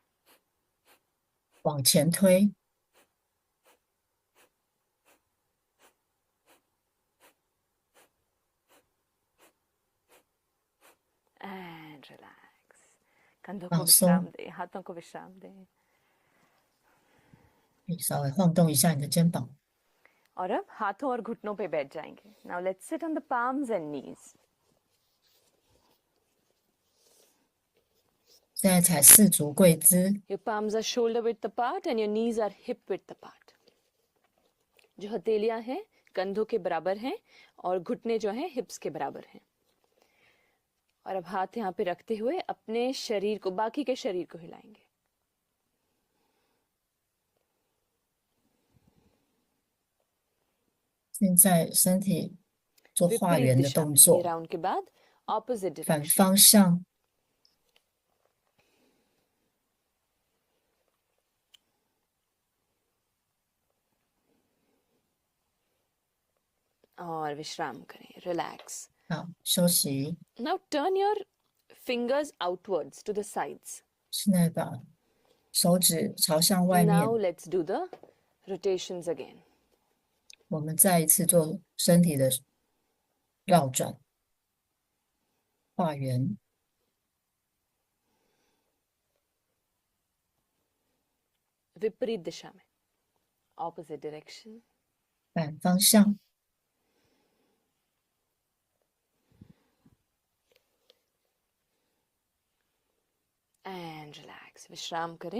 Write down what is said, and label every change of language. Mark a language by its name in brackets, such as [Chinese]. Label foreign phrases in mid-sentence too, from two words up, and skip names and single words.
[Chinese] 往前推， [English] And relax. [Hindi] कंधों को [Chinese] 放 [Hindi] विश्राम [Chinese] 松， [Hindi] दें, हाथों को विश्राम दें. [Chinese] 可以稍微晃动一下你的肩膀。 [Hindi] और अब हाथों और घुटनों पे बैठ जाएंगे. [English] Now let's sit on the palms and knees. [Chinese] 现在踩四足跪姿， [English] Your palms are shoulder width apart and your knees are hip width apart. [Hindi] जो हथेलियां हैं कंधों के बराबर हैं और घुटने जो हैं हिप्स के बराबर हैं. और अब हाथ यहाँ पे रखते हुए अपने शरीर को, बाकी के शरीर को हिलाएंगे. [Chinese] 现在身体做画 [Hindi] विपरीत [Chinese] 圆的 [Hindi] दिशा [Chinese] 动 [Hindi] में. ये [Chinese] 作， [Hindi] राउंड के बाद opposite [Chinese] 反 [English] direction. [Chinese] 方向， [Hindi] और विश्राम करें. Relax. [Chinese] 好，休息。 [English] Now turn your fingers outwards to the sides. [Chinese] 现在把手指朝向外面， [English] Now let's do the rotations again. [Chinese] 我们再一次做身体的绕转、画圆。 [Hindi] विपरीत दिशा में. [English] Opposite direction. [Chinese] 反方向， [English] And relax. [Hindi] विश्राम करें.